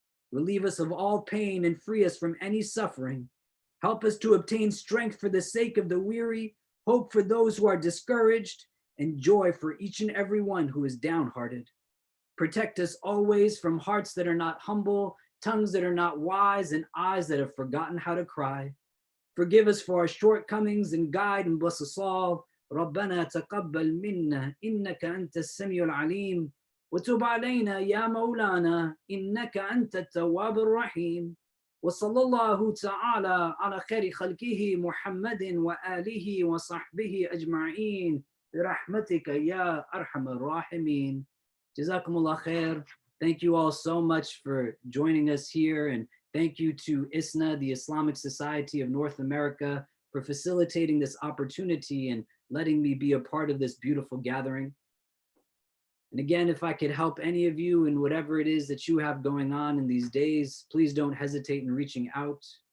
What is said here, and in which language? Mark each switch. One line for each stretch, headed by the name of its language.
English: Relieve us of all pain and free us from any suffering. Help us to obtain strength for the sake of the weary, hope for those who are discouraged, and joy for each and every one who is downhearted. Protect us always from hearts that are not humble, tongues that are not wise, and eyes that have forgotten how to cry. Forgive us for our shortcomings and guide and bless us all.
Arabic: ربنا تقبل منا إنك أنت السميع العليم وتب علينا يا مولانا إنك أنت التواب الرحيم وصلى الله تعالى على خير خلقه محمد وآله وصحبه أجمعين برحمتك يا أرحم الراحمين. جزاكم الله خير.
English: Thank you all so much for joining us here. And thank you to ISNA, the Islamic Society of North America, for facilitating this opportunity and letting me be a part of this beautiful gathering. And again, if I could help any of you in whatever it is that you have going on in these days, please don't hesitate in reaching out.